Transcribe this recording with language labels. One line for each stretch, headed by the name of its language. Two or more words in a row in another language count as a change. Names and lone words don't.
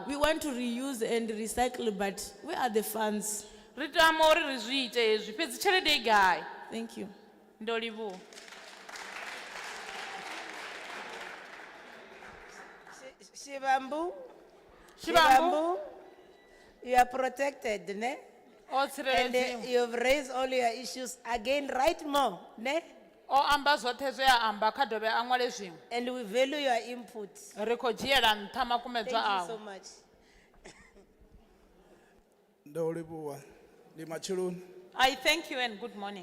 English: We want to reuse and recycle, but where are the funds?
Venda: Ri tama uri ri zwi ite hezwi fhedzi tshelede i gai?
English: Thank you.
Venda: Ndo livhuwa.
English: Shivambu, you are protected, ne? And you've raised all your issues again, right more, ne? And we value your input. Thank you so much. I thank you and good morning.